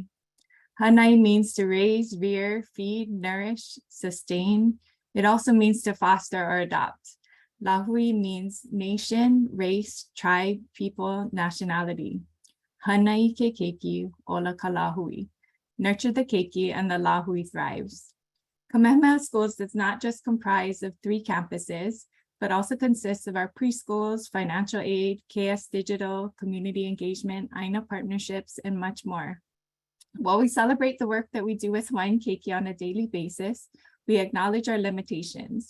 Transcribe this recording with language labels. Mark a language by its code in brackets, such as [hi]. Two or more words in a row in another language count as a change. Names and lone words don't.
[en] Hanai means to raise, rear, feed, nourish, sustain. It also means to foster or adopt. Lahui means nation, race, tribe, people, nationality. [haw] Hanai ke keiki ola kalahui. [en] Nurture the keiki and the lahui thrives. Kamehameha Schools does not just comprise of 3 campuses, but also consists of our preschools, financial aid, KS Digital, community engagement, ʻāina partnerships, and much more. While we celebrate the work that we do with Hawaiian Keiki on a daily basis, we acknowledge our limitations.